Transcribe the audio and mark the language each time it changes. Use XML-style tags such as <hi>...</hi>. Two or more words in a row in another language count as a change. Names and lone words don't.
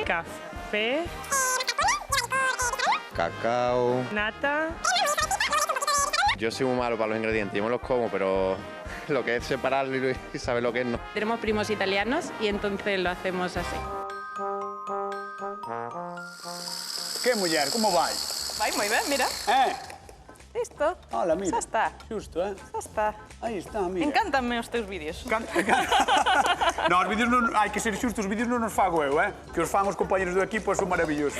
<es>Café. Cacao. Nata. Yo soy muy malo para los ingredientes, yo me los como, pero lo que es separarlo y saber lo que es, no. Tenemos primos italianos y entonces lo hacemos así.</es> <gl>Que muller, como vai? Vai moi ben, mira. Listo. Hola, mira. Xa está. Xusto, Xa está. Aí está, mira. Encántanme os teus vídeos. No, os vídeos non... Hai que ser xusto, os vídeos non os fago eu, Que os fan os compañeros do equipo son maravillosos.</gl>